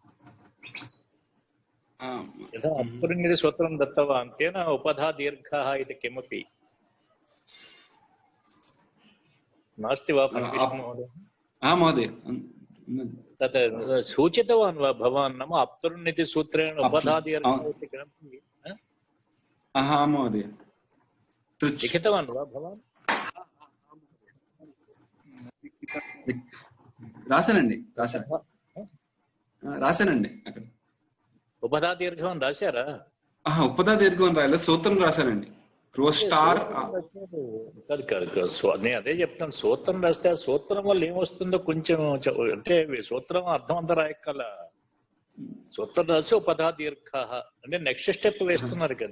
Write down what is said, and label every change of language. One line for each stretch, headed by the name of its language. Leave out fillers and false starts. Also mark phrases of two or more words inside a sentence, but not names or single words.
Sanskrit: यथा अन्तर्निधि सूत्रं दत्तवान् तेन उपधा दीर्घः इति किमपि नास्ति वा फणिकृष्णमहोदय? आं महोदय तत् सूचितवान् वा भवान् नाम अप्तुर्निधि सूत्रेण उपधादीर्घः इति किमपि महोदय लिखितवान् वा भवान्?
Telugu: రాశానండి అక్కడ ఉపధా దీర్ఘం రాశారా? ఉపదా దీర్ఘం రాయలే సూత్రం రాశానండి. క్రోస్టార్ నేను అదే చెప్తాను సూత్రం రాస్తే ఆ సూత్రం వల్ల ఏమొస్తుందో కొంచెం అంటే సూత్రం అర్థం అంతా రాయక్కల సూత్రం రాసి ఉపధా దీర్ఘ అంటే
English: next step
Telugu: వేస్తున్నారు కదా.